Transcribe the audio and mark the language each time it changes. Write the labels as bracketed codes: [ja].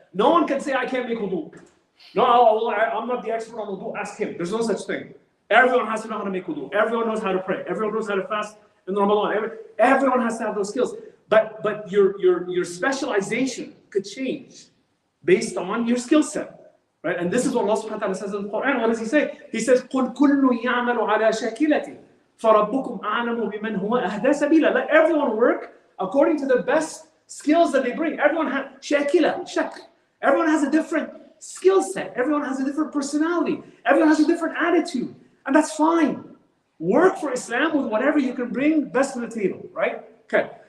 [en] No one can say, I can't make wudu. No, I'm not the expert on wudu. Ask him. There's no such thing. Everyone has to know how to make wudu. Everyone knows how to pray. Everyone knows how to fast in Ramadan. Everyone has to have those skills. But your specialization could change. based on your skill set, right? And this is what Allah subhanahu wa ta'ala says in the Quran. What does He say? He says, [ar] قُلْ كُلٌّ يَعْمَلُ عَلَى شَاكِلَتِهِ فَرَبُّكُمْ أَعْلَمُ بِمَنْ هُوَ أَهْدَى سَبِيلًا. [en] Let everyone work according to the best skills that they bring. Everyone has shakila, shak. Everyone has a different skill set. Everyone has a different personality. Everyone has a different attitude. And that's fine. Work for Islam with whatever you can bring best to the table, right? Okay.